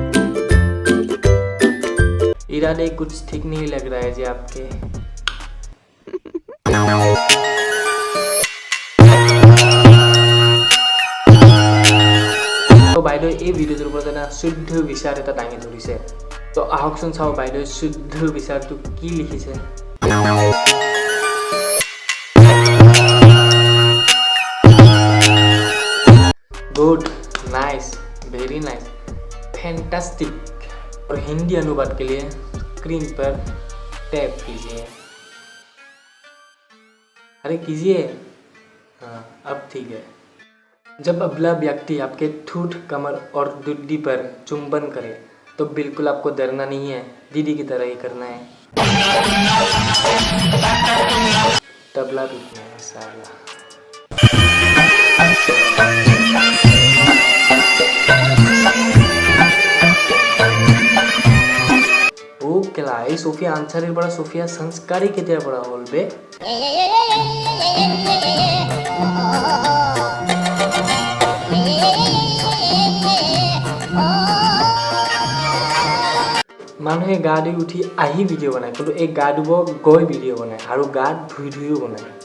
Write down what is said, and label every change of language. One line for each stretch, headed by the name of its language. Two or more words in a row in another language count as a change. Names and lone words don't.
Hindi: इरादे कुछ ठीक नहीं लग रहा है जी आपके
Assamese: তো বাইদেউ এই ভিডিঅ'টোৰ ওপৰত এটা শুদ্ধ বিচাৰ এটা দাঙি ধৰিছে তো আহকচোন চাওঁ বাইদেউ শুদ্ধ বিচাৰটো কি লিখিছে
English: good nice very nice fantastic
Hindi: और हिंदी अनुवाद के लिए स्क्रीन पर टैप कीजिए अरे कीजिए हाँ अब ठीक है जब अगला व्यक्ति आपके ठूठ कमर और दुड्डी पर चुंबन करे तो बिल्कुल आपको डरना नहीं है दीदी की तरह ही करना है तबला पीटना है साला
Assamese: ও কেলা এই সোফিয়া আনসারির পৰা সোফিয়া সংস্কাৰী কেতিয়াৰ পৰা হ'ল বে মানুহে গা ধুই উঠি আহি ভিডিঅ' বনায় কিন্তু এই গা ধুব গৈ ভিডিঅ' বনায় আৰু গা ধুইও বনায়